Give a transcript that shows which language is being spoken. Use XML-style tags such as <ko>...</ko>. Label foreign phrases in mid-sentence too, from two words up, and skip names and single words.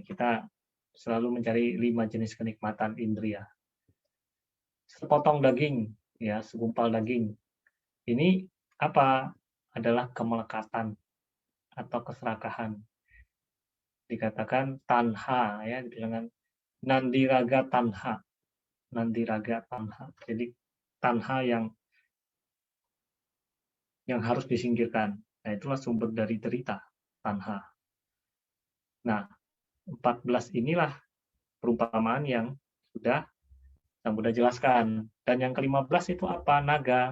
<id>Kita selalu mencari 5 jenis kenikmatan indria. Sepotong daging, ya, segumpal daging. Ini apa? Adalah kemelekatan atau keserakahan. Dikatakan tanha, ya, dibilangkan</id> <pi>nandiraga tanha. Nandiraga tanha.</pi> <id>Jadi tanha yang harus disingkirkan. Nah, itulah sumber dari derita, tanha. Nah, 14 inilah perumpamaan yang sudah jelaskan. Dan yang ke-15 itu apa? Naga.</id>